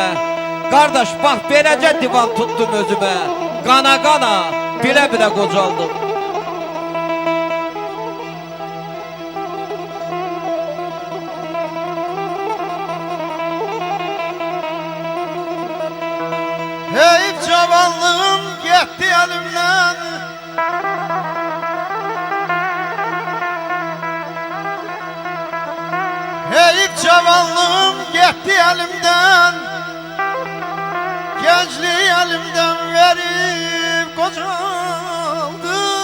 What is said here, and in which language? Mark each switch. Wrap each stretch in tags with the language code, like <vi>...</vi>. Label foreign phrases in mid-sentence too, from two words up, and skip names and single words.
<az>Qardaş, bax, beləcə divan tutdum özümə. Qana-qana, bilə-bilə qocaldım.</az> <tr>Heyif cavanlığım gitti elimden. Heyif cavanlığım gitti elimden. Gençliği elimden verip kocaldı.</tr>